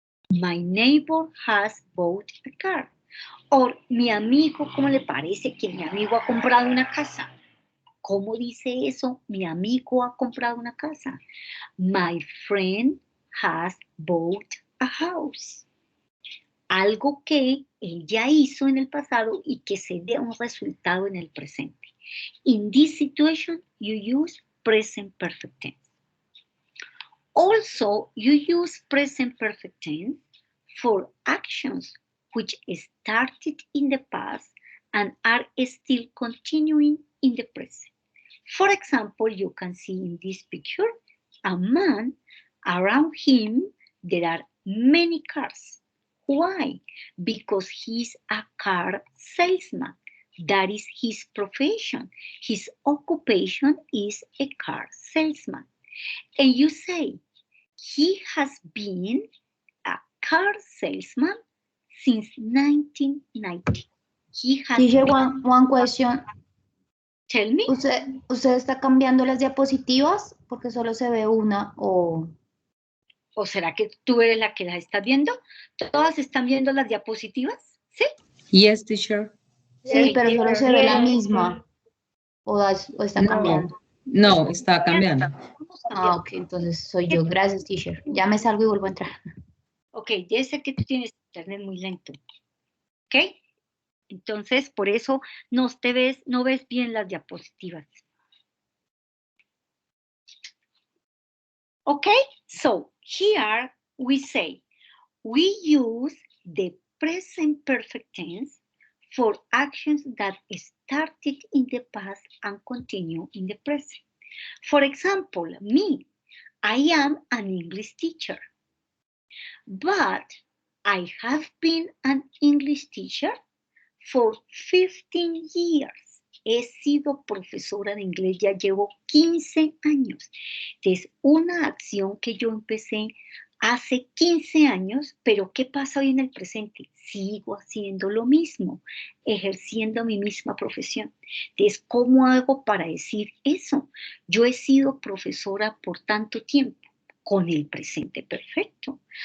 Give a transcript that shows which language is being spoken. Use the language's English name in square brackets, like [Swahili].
[English] My neighbor has bought a car. [Spanish] O mi amigo, ¿cómo le parece que mi amigo ha comprado una casa? ¿Cómo dice eso? Mi amigo ha comprado una casa. [English] My friend has bought a house. [Spanish] Algo que él ya hizo en el pasado y que se dé un resultado en el presente. [English] In this situation, you use present perfect tense. Also, you use present perfect tense for actions which started in the past and are still continuing in the present. For example, you can see in this picture a man. Around him there are many cars. Why? Because he's a car salesman. That is his profession. His occupation is a car salesman. And you say, he has been a car salesman since 1990. He has Teacher, been... one question. Tell me. [Spanish] ¿Usted está cambiando las diapositivas? Porque solo se ve una o... ¿O será que tú eres la que las estás viendo? ¿Todas están viendo las diapositivas? ¿Sí? [English] Yes, teacher. [Spanish] Sí, pero solo se ve la misma. ¿O está cambiando? No, está cambiando. Ah, ok, entonces soy yo. Gracias, teacher. Ya me salgo y vuelvo a entrar. Ok, ya sé que tú tienes internet muy lento. ¿Ok? Entonces, por eso no ves bien las diapositivas. [English] Okay, so here we say we use the present perfect tense for actions that started in the past and continue in the present. For example, me, I am an English teacher, but I have been an English teacher for 15 years. [Spanish] He sido profesora de inglés, ya llevo 15 años. Es una acción que yo empecé hace 15 años, pero ¿qué pasa hoy en el presente? Sigo haciendo lo mismo, ejerciendo mi misma profesión. Entonces, ¿cómo hago para decir eso? Yo he sido profesora por tanto tiempo, con el presente perfecto.